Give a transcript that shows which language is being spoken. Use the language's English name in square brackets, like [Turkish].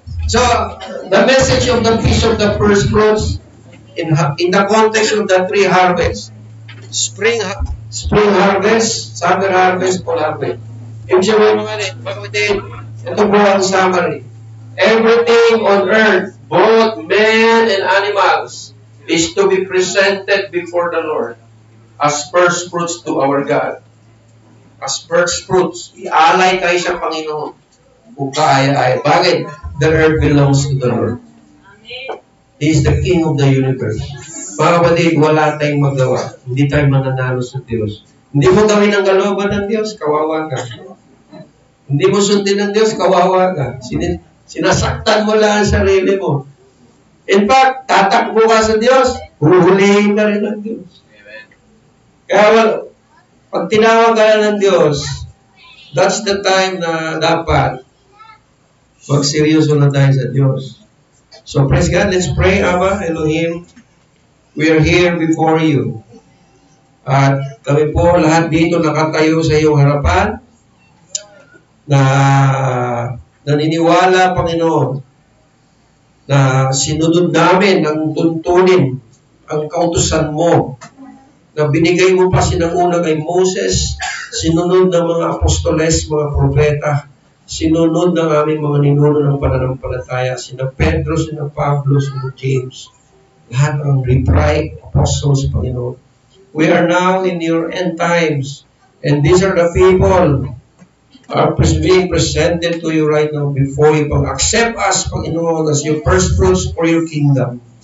[English] So, the message of the Feast of the First Fruits in the context of the three harvests. Spring harvest, summer harvest, fall harvest. [Filipino] Ibig sabihin mga kapatid, ito po ang summary. [English] Everything on earth, both men and animals, is to be presented before the Lord as first fruits to our God. As first fruits, [Filipino] ialay kayo sa Panginoon. Kung kaya-aya. Bakit? [English] The earth belongs to the Lord. He is the King of the universe. [Filipino] Mga kapatid, wala tayong magawa. Hindi tayo mananalo sa Diyos. Hindi mo gawin ang kalooban ng Diyos, kawawa ka. Hindi mo sundin ng Diyos, kawawa ka. Sinasaktan mo lang ang sarili mo. In fact, tatakbo ka sa Diyos, huhulihin ka rin ng Diyos. Kaya pag tinawag ka ng Diyos, [English] that's the time [Filipino] na dapat magseryoso na tayo sa Diyos. [English] So praise God, let's pray. Abba, Elohim, we are here before you. [Filipino] At kami po lahat dito nakatayo sa iyong harapan na naniniwala, Panginoon, na sinunod namin ang tuntunin, ang kautusan mo, na binigay mo pa sinanguna kay Moses, sinunod ng mga apostoles, mga propeta, sinunod ng aming mga ninuno ng pananampalataya, sina Pedro, sina Pablo, sina James, lahat ng reprived apostles, Panginoon. [English] We are now in your end times, and these are the people are being presented to you right now before you. Accept us, Panginoon, as your first fruits for your kingdom.